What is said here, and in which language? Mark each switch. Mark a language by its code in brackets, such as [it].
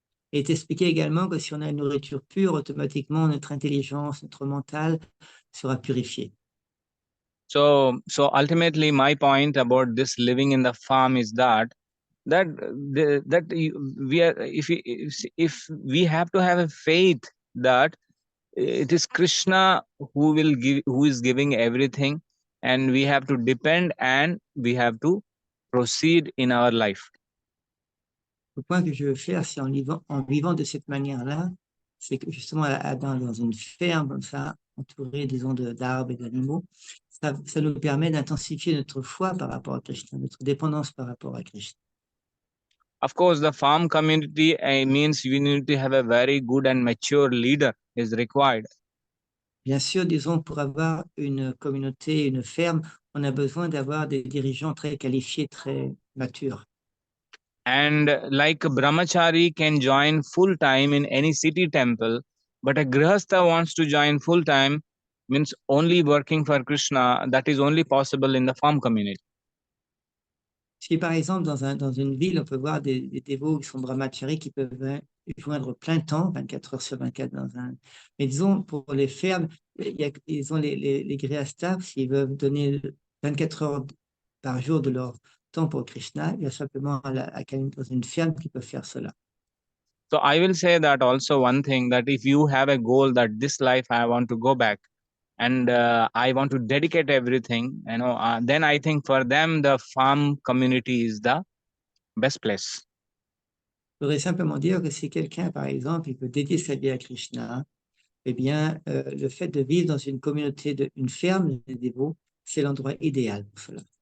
[fr] Et il est expliqué également que si on a une nourriture pure, automatiquement, notre intelligence, notre mental sera purifié. [en] So ultimately, my point about this living in the farm is that we are, if we have to have a faith that it is Krishna who is giving everything, and we have to depend and we have to proceed in our life. [fr] Le point que je veux faire, c'est en vivant de cette manière-là, c'est que justement dans une ferme comme ça, entourée, disons, d'arbres et d'animaux, ça nous permet d'intensifier notre foi par rapport à Krishna, notre dépendance par rapport à Krishna. [en] Of course, the farm community means we need to have a very good and mature leader is required. [fr] Bien sûr, disons, pour avoir une communauté, une ferme, on a besoin d'avoir des dirigeants très qualifiés, très matures. [en] And like a brahmachari can join full time in any city temple, but a grihastha wants to join full time, means only working for Krishna, that is only possible in the farm community. [fr] Si par exemple, dans une ville, on peut voir des dévots qui sont brahmacharis qui peuvent joindre plein temps, 24 heures sur 24 Mais disons, pour les fermes, ils ont les grihasthas, s'ils veulent donner 24 heures par jour de leur temps pour Krishna, il y a simplement dans une ferme qui peut faire cela. [en] So I will say that also one thing, that if you have a goal that this life I want to go back and I want to dedicate everything, then I think for them the farm community is the best place. [fr] Je voudrais simplement dire que si quelqu'un, par exemple, il peut dédier sa vie à Krishna, eh bien, le fait de vivre dans une communauté, une ferme de dévots, c'est l'endroit idéal pour cela.